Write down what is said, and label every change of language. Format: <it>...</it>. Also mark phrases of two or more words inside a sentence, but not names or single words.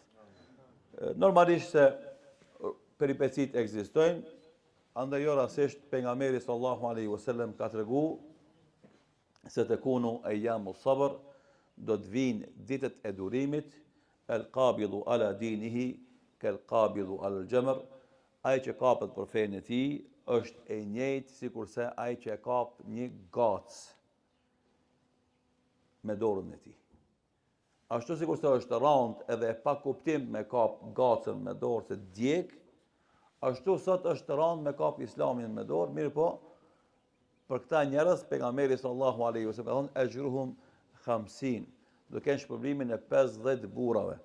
<sq>Normalisht se peripecit ekzistojnë, andaj jo rasisht pejgamberi</sq> <ar>صلى الله عليه وسلم</ar> <sq>ka tregu se të</sq> <ar>تكون أيام صبر,</ar> <sq>do të vinë ditët e durimit,</sq> <ar>القابض على دينه كالقابض على الجمر,</ar> <sq>ai që kapet për fenë e tij është e njëjtë sikurse ai që e kap një gacë me dorën e tij. Ashtu sikurse është rand edhe pa kuptim me kap gacën me dorë se djeg, ashtu sot është rand me kap Islamin me dorë, mirë po, për këta njerëz pejgamberi</sq> <ar>صلى الله عليه وسلم</ar> <sq>ka thonë ajruhum 50, do kenë shpërblimin e 50 burrave.</sq>